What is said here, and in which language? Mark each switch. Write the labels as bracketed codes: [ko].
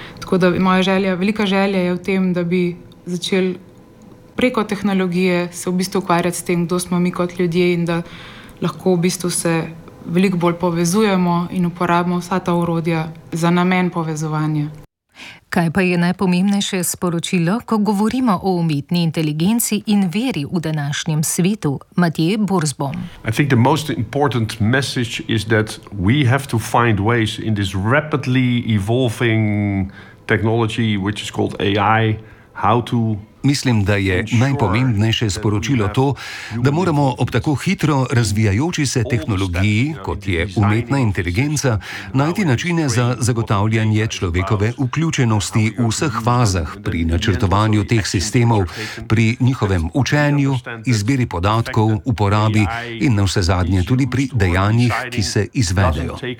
[sl] Tako da moja želja, velika želja je v tem, da bi začel preko tehnologije se v bistvu ukvarjati s tem, kdo smo mi kot ljudje in da lahko v bistvu se veliko bolj povezujemo in uporabimo vsa ta orodja za namen povezovanja. Kaj pa je najpomembnejše sporočilo, ko govorimo o umetni inteligenci in veri v današnjem svetu? Matej Borzbom. [en] I think the most important message is that we have to find ways in this rapidly evolving technology which is called AI how to. [sl] Mislim, da je najpomembnejše sporočilo to, da moramo ob tako hitro razvijajoči se tehnologiji, kot je umetna inteligenca, najti načine za zagotavljanje človekove vključenosti v vseh fazah pri načrtovanju teh sistemov, pri njihovem učenju, izbiri podatkov, uporabi in navsezadnje tudi pri dejanjih, ki se izvedejo.